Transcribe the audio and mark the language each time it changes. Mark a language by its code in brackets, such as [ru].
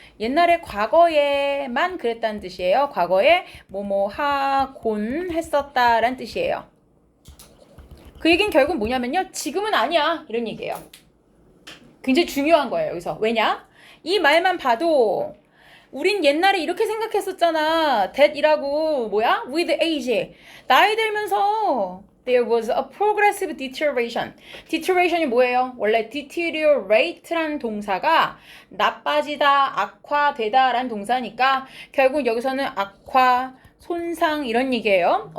[ko] 옛날에 과거에만 그랬다는 뜻이에요. 과거에 뭐뭐 하곤 했었다라는 뜻이에요. 그 얘기는 결국 뭐냐면요. 지금은 아니야. 이런 얘기예요. 굉장히 중요한 거예요. 여기서. 왜냐? 이 말만 봐도 우린 옛날에 이렇게 생각했었잖아. that이라고 뭐야? [en] with age. [ko] 나이 들면서 [en] there was a progressive deterioration. [ko] deterioration이 뭐예요? 원래 deteriorate라는 동사가 나빠지다, 악화되다 라는 동사니까 결국 여기서는 악화, 손상 이런 얘기예요.